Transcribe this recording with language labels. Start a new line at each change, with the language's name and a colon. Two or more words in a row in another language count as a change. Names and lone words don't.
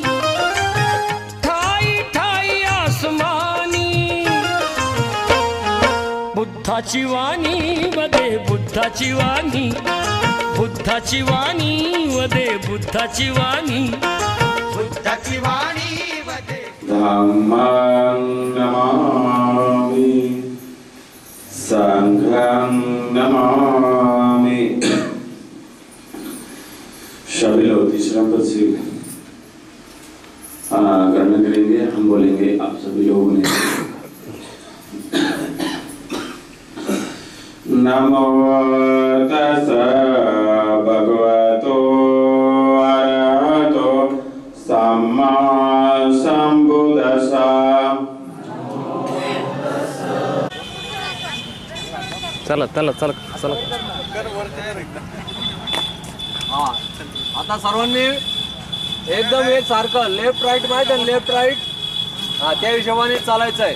Marathi: ठाई ठाई आसमानी. बुद्धाची वाणी वदे बुद्धाची वाणी. बुद्धाची वाणी वदे बुद्धाची वाणी. बुद्धाची वाणी वदे.
Pali: धम्मं नमामि संघं नमामि.
Hindi: सभी लोग तीसरा पद से ग्रहण करेंगे. हम बोलेंगे आप सभी लोगों ने
Pali: नमो तस्सा भगवतो अरहतो सम्मा संबुद्धास्सा.
Marathi: चला चला चला चला. हा आता सर्वांनी एकदम एक सारखं
English: left right
Marathi: माहिती आहे
English: left right
Marathi: हा त्या हिशोबाने चालायचं आहे.